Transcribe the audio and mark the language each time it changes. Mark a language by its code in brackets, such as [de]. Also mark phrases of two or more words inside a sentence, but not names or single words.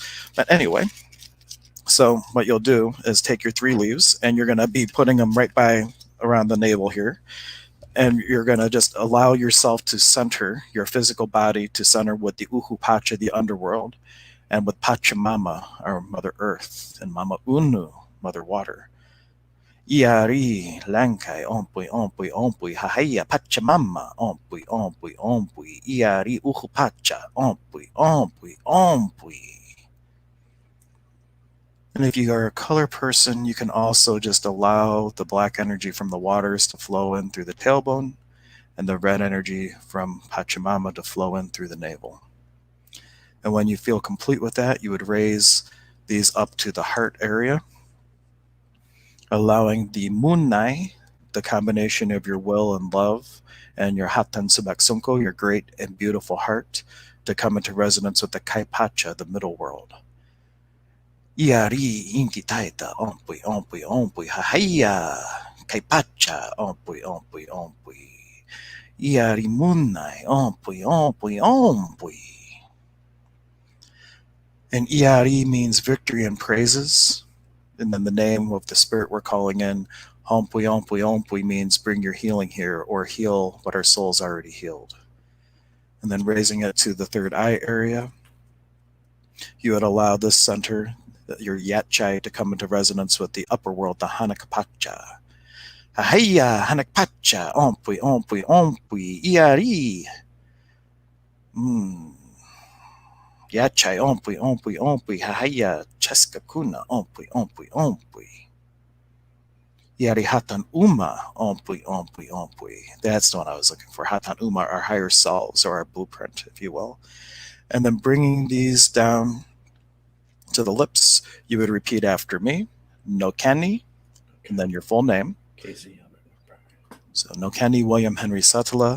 [en] But anyway, so what you'll do is take your 3 leaves and you're going to be putting them right by around the navel here. And you're going to just allow yourself to center your physical body to center with the Uhu Pacha, the underworld, and with Pachamama, our Mother Earth, and Mama Unu, Mother Water. [qu] Iari, Lankai, Ompui, Ompui, Ompui, Hahaya, Pachamama, Ompui, Ompui, Ompui, Iari, Uhupacha, Ompui, Ompui, Ompui. [en] And if you are a color person, you can also just allow the black energy from the waters to flow in through the tailbone, and the red energy from Pachamama to flow in through the navel. And when you feel complete with that, you would raise these up to the heart area, allowing the Munai, the combination of your will and love, and your [qu] Hatan Subaksunko, [en] your great and beautiful heart, to come into resonance with the Kaipacha, the middle world. [qu] Iari inti taita ompui ompui ompui hahaya Kaipacha ompui ompui ompui. Iari Munai ompui ompui ompui. [en] And Iari means victory and praises. And then the name of the spirit we're calling in, Ompui Ompui Ompui, means bring your healing here, or heal what our soul's already healed. And then raising it to the 3rd eye area, you would allow this center, your Yatchai, to come into resonance with the upper world, the Hanakapacha. [qu] Ahaya Hanakapacha, Ompui Ompui Ompui, Iari. Yachai ompui ompui ompui hahaya cheska kuna ompui ompui ompui. Yari hatan uma ompui ompui ompui. [en] That's the one I was looking for. [qu] Hatan uma, [en] our higher selves, or our blueprint, if you will. And then bringing these down to the lips, you would repeat after me. Nokani, and then your full name. Casey. So Nokani William Henry Sutala.